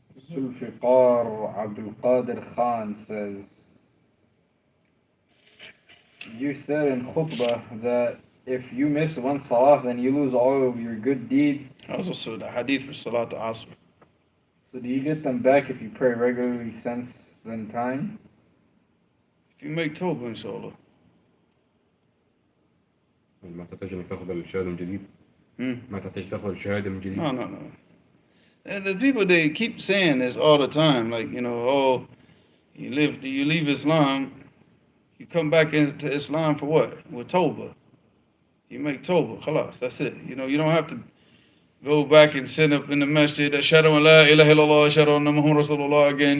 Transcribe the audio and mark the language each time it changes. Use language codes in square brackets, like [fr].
[en] Zulfiqar Abdul Qadir Khan says, you said in khutbah that if you miss one salah, then you lose all of your good deeds. Also, so the hadith for Salat al-Asr. So do you get them back if you pray regularly since then time? If you make tawbah, inshallah. [ar] ما تحتاج انك تاخد الشهادة من جديد. Hmm? ما تحتاج تاخد الشهادة من جديد. [en] No. And the people, they keep saying this all the time, like, oh, you leave Islam, you come back into Islam for what? With tawbah. You make tawbah, khalas, that's it. You don't have to go back and sit up in the masjid, ashhadu an la ilaha illallah, ashhadu anna Muhammad Rasulullah again.